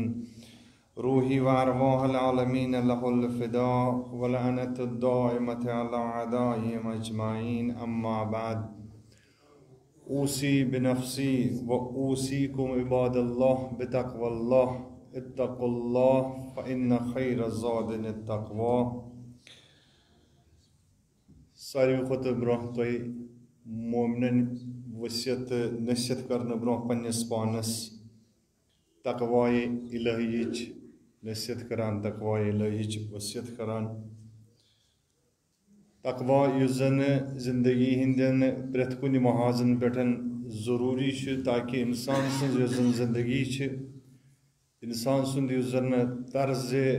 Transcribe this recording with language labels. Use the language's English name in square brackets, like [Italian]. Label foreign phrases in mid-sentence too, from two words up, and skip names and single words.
[Arabic] روحي وأرواح العالمين له الفداء ولعنة الدائمة على أعدائهم أجمعين. أما بعد، أوصي بنفسي وأوصيكم عباد الله بتقوى الله. اتقوا الله فإن خير الزاد التقوى. [Kashmiri] ساروی کھۄتہٕ برونٛہہ تۄہہِ مومنن وصیت نصیحت کرنہٕ برونٛہہ پننِس پانس تقوائے الہیچ نصیحت کران، تقوائے الہیچ وصیت کران. تقوا یُس زن زندگی ہندین پرٛٮ۪تھ کُنہِ محاذن پٮ۪ٹھ ضروٗری چھُ تاکہِ اِنسان سٕنٛز یۄس زن زندگی چھِ، اِنسان سُنٛد یُس زن طرزِ